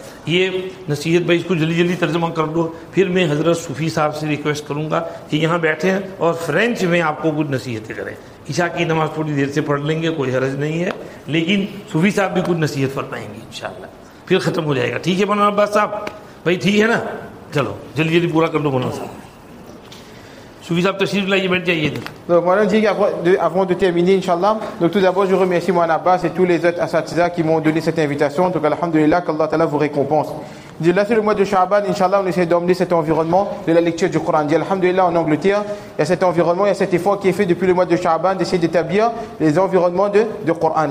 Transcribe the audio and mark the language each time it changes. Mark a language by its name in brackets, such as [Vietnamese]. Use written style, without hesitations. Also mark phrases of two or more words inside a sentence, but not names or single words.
[Urdu] یہ نصیحت بھائی اس کو جلدی جلدی ترجمہ کر دو. پھر میں حضرت صوفی صاحب سے ریکویسٹ کروں گا کہ یہاں بیٹھیں اور فرینچ میں آپ کو کچھ نصیحتیں کریں. عشاء کی نماز تھوڑی دیر سے پڑھ لیں گے, کوئی حرج نہیں ہے, لیکن صوفی صاحب بھی کچھ نصیحت فرمائیں گے انشاءاللہ, پھر ختم ہو جائے گا. ٹھیک ہے مولانا عباس صاحب بھائی, ٹھیک ہے نا؟ چلو جلدی جلدی پورا کر دو مولانا صاحب. صوفی صاحب تشریف لائیے, بیٹھ جائیے. [French] Donc voilà, on dit avant de terminer, [Arabic] إن شاء الله, [French] donc tout d'abord je remercie Mohamed Abbas et tous les autres asatiza qui m'ont donné cette invitation. Donc alhamdulillah, qu'Allah Ta'ala vous récompense. Là c'est le mois de Sha'ban, [Arabic] إن شاء الله, [French] on essaie d'emmener cet environnement de la lecture du Coran. Alhamdulillah, en Angleterre, il y a cet environnement, il y a cet effort qui est fait depuis le mois de Sha'ban d'essayer d'établir les environnements de Coran.